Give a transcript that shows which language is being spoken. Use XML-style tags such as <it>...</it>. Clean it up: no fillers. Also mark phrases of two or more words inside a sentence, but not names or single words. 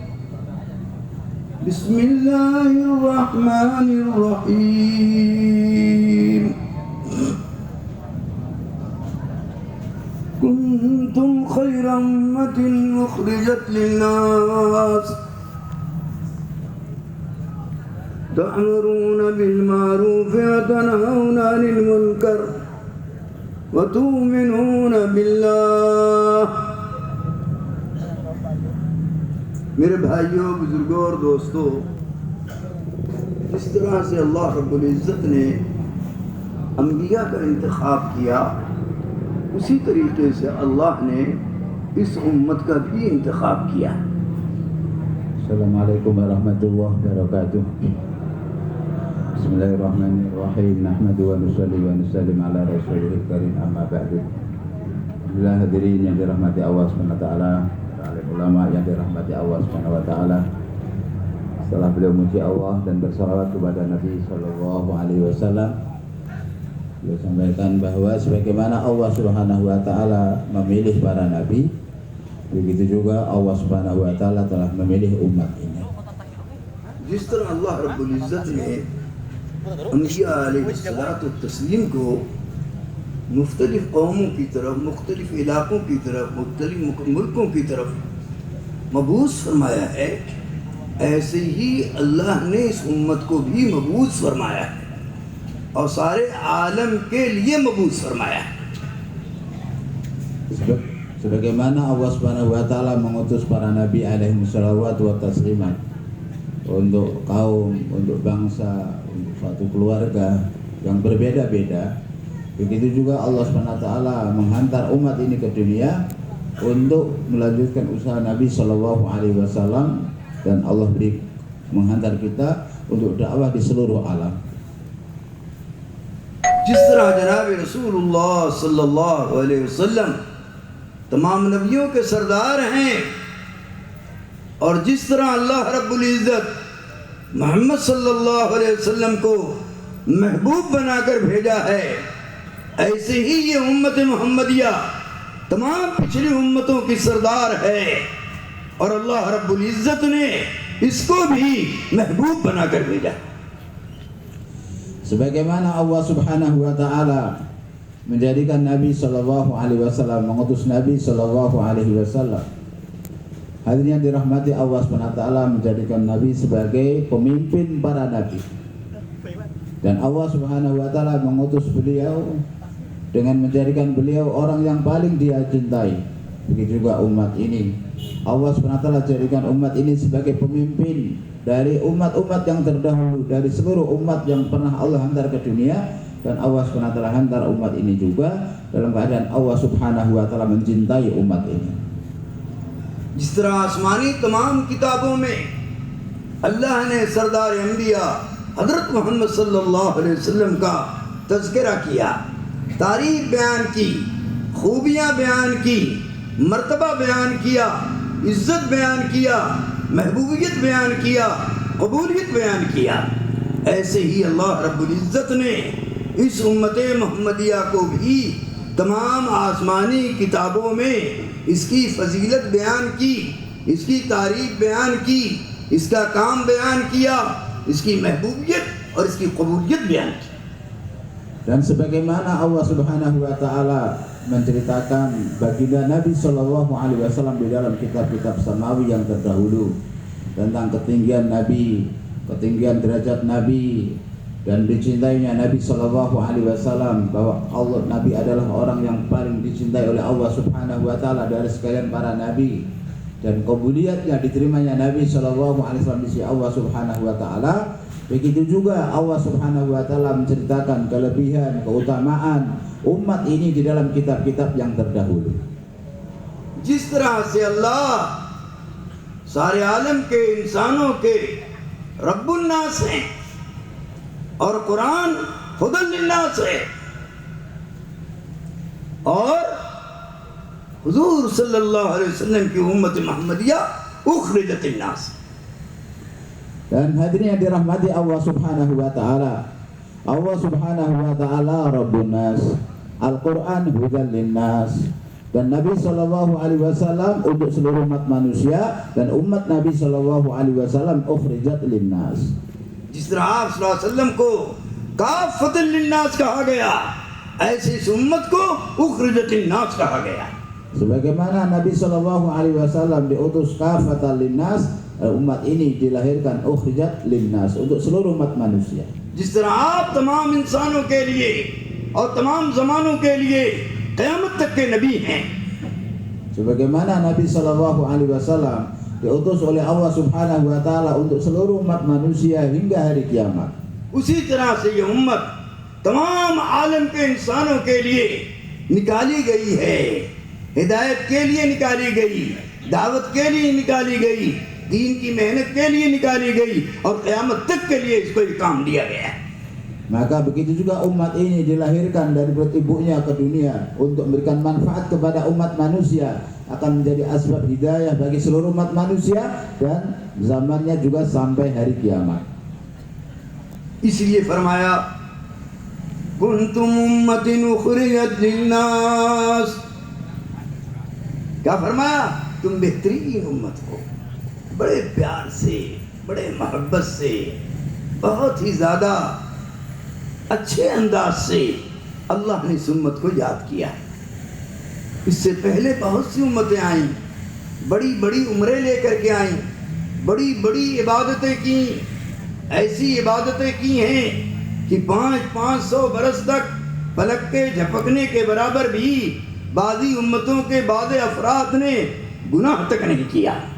<ar>بسم الله الرحمن الرحيم كنتم خير أمة أخرجت للناس تأمرون بالمعروف وتنهون عن المنكر وتؤمنون بالله.</ar> <ur>میرے بھائیوں، بزرگوں اور دوستوں، جس طرح سے اللہ رب العزت نے انبیاء کا انتخاب کیا، اسی طریقے سے اللہ نے اس امت کا بھی انتخاب کیا.</ur> <ar>السلام عليكم ورحمة الله وبركاته. بسم الله الرحمن الرحيم. نحمد ونصلي ونسلم على رسوله الكريم، أما بعد.</ar> <ms>Alhamdulillah, hadirin yang dirahmati Allah SWT, alim ulama yang dirahmati Allah SWT. Setelah beliau memuji Allah dan bersalawat kepada Nabi SAW, beliau sampaikan bahwa sebagaimana Allah</ms> <ar>سبحانه وتعالى</ar> <ms>memilih para nabi, begitu juga Allah</ms> <ar>سبحانه وتعالى</ar> <ms>telah memilih umat ini.</ms> <ur>جس طرح اللہ رب العزت نے انبیاء</ur> <ar>عليه الصلاة تسليم</ar> <ur>کو مختلف قوموں کی طرف، مختلف علاقوں کی طرف، مختلف ملکوں کی طرف مبعوث فرمایا ہے، ایسے ہی اللہ نے اس امت کو بھی مبعوث فرمایا ہے اور سارے عالم کے لیے مبعوث فرمایا ہے.</ur> <ms>Sebagaimana Allah</ms> <ar>سبحانه وتعالى</ar> <ms>mengutus para nabi</ms> <ar>عليه الصلاة وتسليما</ar> <ms>untuk kaum, untuk bangsa, untuk suatu keluarga yang berbeda-beda, begitu juga Allah</ms> <ar>سبحانه وتعالى</ar> <ms>menghantar umat ini ke dunia untuk melanjutkan usaha Nabi</ms> <ar>صلى الله عليه وسلم,</ar> <ms>dan Allah menghantar kita untuk dakwah di seluruh alam.</ms> <ur>جس طرح جناب رسول اللہ</ur> <ar>صلى الله عليه وسلم</ar> <ur>تمام نبیوں کے سردار ہیں اور جس طرح اللہ رب العزت محمد</ur> <ar>صلى الله عليه وسلم</ar> <ur>کو محبوب بنا کر بھیجا ہے، ایسے ہی یہ امت محمدیہ تمام پچھلی امتوں کی سردار ہے اور اللہ رب العزت نے اس کو بھی محبوب بنا کر بھیجا.</ur> <ms>Sebagaimana Allah</ms> <ar>سبحانه وتعالى</ar> <ms>menjadikan Nabi</ms> <ar>صلى الله عليه وسلم,</ar> <ms>mengutus Nabi</ms> <ar>صلى الله عليه وسلم,</ar> <ms>hadirin yang dirahmati Allah</ms> <ar>سبحانه وتعالى,</ar> <ms>menjadikan Nabi sebagai pemimpin para nabi, dan Allah</ms> <ar>سبحانه وتعالى</ar> <ms>mengutus beliau dengan menjadikan beliau orang yang paling Dia cintai. Begitu juga umat ini, Allah</ms> <ar>سبحانه وتعالى</ar> <ms>jadikan umat ini sebagai pemimpin dari umat-umat yang terdahulu, dari seluruh umat yang pernah Allah hantar ke dunia, dan Allah</ms> <ar>سبحانه وتعالى</ar> <ms>hantar umat ini juga dalam keadaan Allah</ms> <ar>سبحانه وتعالى</ar> <ms>mencintai umat ini.</ms> <ur>جس طرح آسمانی تمام کتابوں میں اللہ نے سردار انبیاء حضرت محمد</ur> <ar>صلى الله عليه وسلم</ar> <ur>کا تذکرہ کیا، تعریف بیان کی، خوبیاں بیان کی، مرتبہ بیان کیا، عزت بیان کیا، محبوبیت بیان کیا، قبولیت بیان کیا، ایسے ہی اللہ رب العزت نے اس امت محمدیہ کو بھی تمام آسمانی کتابوں میں اس کی فضیلت بیان کی، اس کی تعریف بیان کی، اس کا کام بیان کیا، اس کی محبوبیت اور اس کی قبولیت بیان کی.</ur> <ms>Dan sebagaimana Allah</ms> <ar>سبحانه وتعالى</ar> <ms>menceritakan baginda Nabi</ms> <ar>صلى الله عليه وسلم</ar> <ms>di dalam kitab-kitab samawi yang terdahulu tentang ketinggian Nabi, ketinggian derajat Nabi, dan dicintainya Nabi</ms> <ar>صلى الله عليه وسلم,</ar> <ms>bahwa Allah Nabi adalah orang yang paling dicintai oleh Allah</ms> <ar>سبحانه وتعالى</ar> <ms>dari sekalian para nabi, dan kebudiyatnya diterimanya Nabi</ms> <ar>صلى الله عليه وسلم</ar> <ms>di sisi Allah</ms> <ar>سبحانه وتعالى.</ar> <ms>Begitu juga Allah</ms> <ar>سبحانه وتعالى</ar> <ms>menceritakan kelebihan, keutamaan umat ini di dalam kitab-kitab yang terdahulu.</ms> <ur>جس طرح سے اللہ سارے عالم کے انسانوں کے</ur> <ar>رب الناس</ar> <ur>ہیں اور قرآن</ur> <ar>هدى للناس</ar> <ur>ہے اور حضور</ur> <ar>صلى الله عليه وسلم</ar> <ur>کی امت محمدیہ</ur> <ar>أخرجت للناس.</ar> <ms>Dan hadirin yang dirahmati Allah</ms> <ar>سبحانه وتعالى. الله سبحانه وتعالى رب الناس. القرآن هدى للناس.</ar> <ms>Dan Nabi</ms> <ar>صلى الله عليه وسلم</ar> <ms>untuk seluruh umat manusia, dan umat Nabi</ms> <ar>صلى الله عليه وسلم أخرجت للناس.</ar> <ur>جس طرح آپ</ur> <ar>صلى الله عليه وسلم</ar> <ur>کو</ur> <ar>كافة للناس</ar> <ur>کہا گیا، ایسے اس امت کو</ur> <ar>أخرجت للناس</ar> <ur>کہا گیا.</ur> <ms>Sebagaimana Nabi</ms> <ar>صلى الله عليه وسلم</ar> <ms>diutus</ms> <ar>كافة للناس,</ar> <ms>umat ini dilahirkan</ms> <ar>أخرجت للناس</ar> <ms>untuk seluruh umat manusia.</ms> <ur>جس طرح آپ تمام انسانوں کے لیے اور تمام زمانوں کے لیے قیامت تک کے نبی ہیں,</ur> <ms>Sebagaimana Nabi</ms> <ar>صلى الله عليه وسلم</ar> <ms>diutus oleh Allah</ms> <ar>سبحانه وتعالى</ar> <ms>untuk seluruh umat manusia hingga hari kiamat.</ms> <ur>اسی طرح سے یہ امت تمام عالم کے انسانوں کے لیے نکالی گئی ہے، ہدایت کے لیے نکالی گئی، دعوت کے لیے نکالی گئی، دین کی محنت کے لیے نکالی گئی اور قیامت تک کے لیے اس کو یہ کام دیا گیا ہے.</ur> <ms>Maka begitu juga umat ini dilahirkan dari perut ibunya ke dunia untuk memberikan manfaat kepada umat manusia, akan menjadi asbab hidayah bagi seluruh umat manusia, dan zamannya juga sampai hari kiamat.</ms> <ur>اس لیے فرمایا</ur> <ar>كنتم أمة أخرجت للناس.</ar> <ur>کیا فرمایا؟ تم بہترین امت ہو. بڑے پیار سے، بڑے محبت سے، بہت ہی زیادہ اچھے انداز سے اللہ نے اس امت کو یاد کیا. اس سے پہلے بہت سی امتیں آئیں، بڑی بڑی عمریں لے کر کے آئیں، بڑی بڑی عبادتیں کی، ایسی عبادتیں کی ہیں کہ 500 برس تک پلک کے جھپکنے کے برابر بھی بعض امتوں کے بعض افراد نے گناہ تک نہیں کیا.</ur>